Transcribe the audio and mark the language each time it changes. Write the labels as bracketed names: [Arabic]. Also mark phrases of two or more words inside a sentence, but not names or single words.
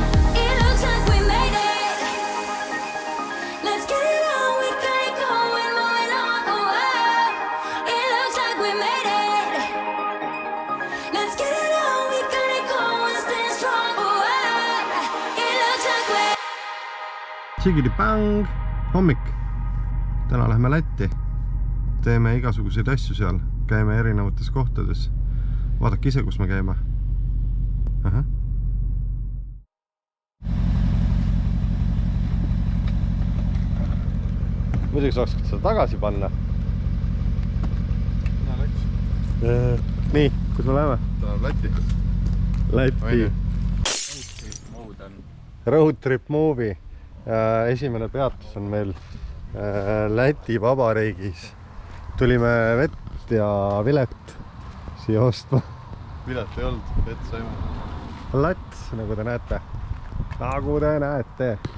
[English] It looks like we made it. Let's get it on. We got it going, moving on. Oh, it looks like we made it. Let's get it on. We got it going, stay strong. Oh, it looks like we. [Estonian] Tšigidi-pang! Hommik! Täna lähme Lätti. Teeme igasuguseid asju seal. Käime erinevates kohtades. Vaadake ise, kus me käime. Aha. Muidugi sa oskad seda tagasi panna. No läks. Nii, kus me läheme? Ta on Läti. Läti. [English] Road trip movie. [Estonian] Esimene peatus on meil Läti Vabariigis. Tulime vett ja vilet siia ostma. Vilet ei olnud, vett saime. Lats, nagu te näete. Nagu te näete.